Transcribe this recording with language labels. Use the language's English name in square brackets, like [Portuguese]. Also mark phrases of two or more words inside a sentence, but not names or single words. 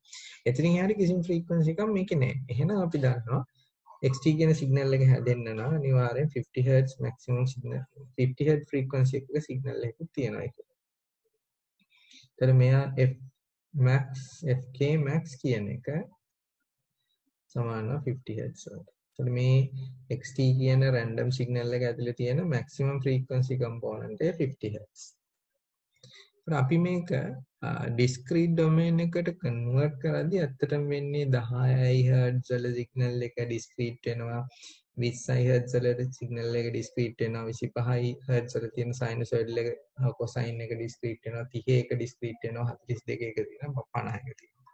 [Sinhala] එතනින් එහාට කිසිම frequency එකක් මේකේ නැහැ. එහෙනම් අපි දන්නවා xt කියන signal එක හැදෙන්න නම් අනිවාර්යෙන් [English] 50 Hz maximum signal 50 Hz frequency [Sinhala] එකක signal එකක් තියෙනවා ඒක. ඒතර මෙයා [English] f max fk max [Sinhala] කියන එක සමානව 50 Hz වලට. එතකොට මේ xt කියන [English] random signal [Sinhala] එක ඇතුලේ තියෙන [English] maximum frequency component [Sinhala] එක 50 Hz. අපි මේක [English] discrete domain [Sinhala] එකට convert කරද්දී ඇත්තටම වෙන්නේ 10යි Hz වල signal එක discrete වෙනවා, 20යි Hz වල signal එක discrete වෙනවා, 25යි Hz වල තියෙන sinusoidal එක cosine එක discrete වෙනවා, 30 එක discrete වෙනවා, 42 එක තියෙනවා, 50 එක තියෙනවා.